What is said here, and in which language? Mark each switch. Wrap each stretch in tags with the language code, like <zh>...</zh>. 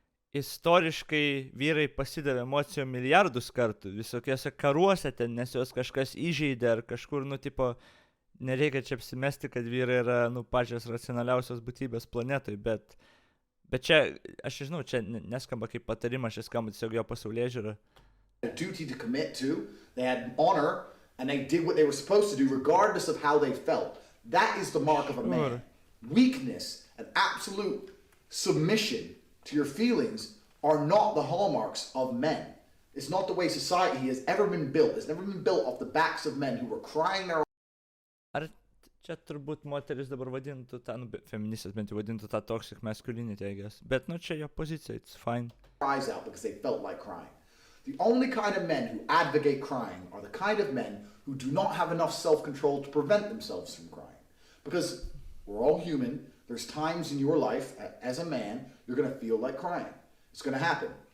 <lt>Istoriškai vyrai pasidavė emocijom milijardus kartų, visokiose karuose ten, nes jos kažkas įžeidė ar kažkur, tipo, nereikia čia apsimesti, kad vyrai yra, pačios racionaliausios būtybės planetoj, bet čia, aš žinau, čia neskamba kaip patarimas, čia skamba tiesiog jo pasaulėžiūra.</lt> <en>A duty to commit to, they had honor, and they did what they were supposed to do regardless of how they felt. That is the mark of a man. Weakness and absolute submission to your feelings are not the hallmarks of men. It's not the way society has ever been built. It's never been built off the backs of men who were crying their...</en> <lt>Ar čia turbūt moteris dabar vadintų tą, feministas bent jau vadintų tą</lt> <en>toxic masculinity, I guess.</en> <lt>Bet, čia jo pozicija,</lt> <en>it's fine. Cries out because they felt like crying. The only kind of men who advocate crying are the kind of men who do not have enough self-control to prevent themselves from crying. Because We're all human. There's times in your life, as a man, you're going to feel like crying. It's going to happen.</en>